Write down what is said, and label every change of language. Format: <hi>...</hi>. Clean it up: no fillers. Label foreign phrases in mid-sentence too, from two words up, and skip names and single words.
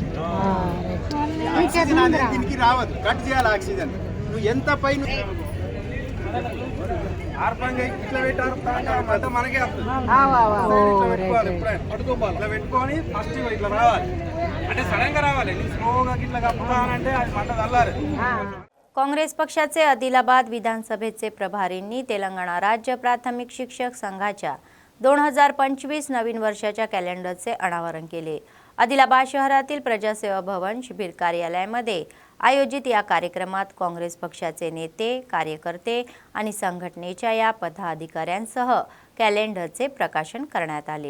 <te>ఆక్సిజన్ అనేది దీనికి రావద్దు, కట్ చేయాలి ఆక్సిజన్. నువ్వు ఎంత పైన ఆర్పంగా ఇట్లా పెట్టారు అంటే మనకే పట్టుకోవాలి. ఇట్లా పెట్టుకొని ఫస్ట్ ఇట్లా రావాలి, అంటే సడన్ గా రావాలి. స్లోగా ఇట్లా కప్పుతానంటే అది మంట చల్లారు.</te> <mr>काँग्रेस पक्षाचे आदिलाबाद विधानसभेचे प्रभारींनी तेलंगणा राज्य प्राथमिक शिक्षक संघाच्या 2025 नवीन वर्षाच्या कॅलेंडरचे अनावरण केले. आदिलाबाद शहरातील प्रजासेवा भवन शिबिर कार्यालयामध्ये आयोजित या कार्यक्रमात काँग्रेस पक्षाचे नेते, कार्यकर्ते आणि संघटनेच्या या पदाधिकाऱ्यांसह कॅलेंडरचे प्रकाशन करण्यात आले.</mr>